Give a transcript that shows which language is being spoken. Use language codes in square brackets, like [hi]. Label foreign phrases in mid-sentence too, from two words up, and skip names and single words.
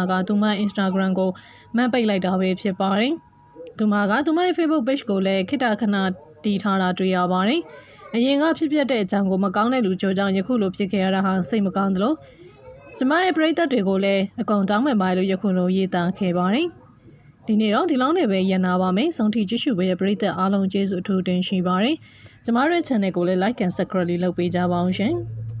[my] ကသူမ Instagram ကိုမတ်ပိတ်လိုက်တာပဲဖြစ်ပါတယ်သူမကသူမရဲ့ Facebook page ကိုလည်းခိတခဏတီးထားတာတွေ့ရပါတယ်အရင်ကဖြစ်တဲ့အကြောင်းကိုမကောင်းတဲ့လူကြိုကြောင့်ယခုလိုဖြစ်ခဲ့ရတာဟာစိတ်မကောင်းသလိုကျမရဲ့ပရိသတ်တွေကိုလည်းအကုန်တောင်းပန်ပါလို့ယခုလိုရေးသားခဲ့ပါတယ်ဒီနေ့တော့ဒီလောက်နဲ့ပဲရန်နာပါမယ်ဆုံးထိကြည့်ရှုပေးတဲ့ပရိသတ်အားလုံးကျေးဇူးအထူးတင်ရှိပါတယ်ကျမတို့ channel ကိုလည်း [en] like and subscribe [my] လုပ်ပေးကြပါအောင်ရှင်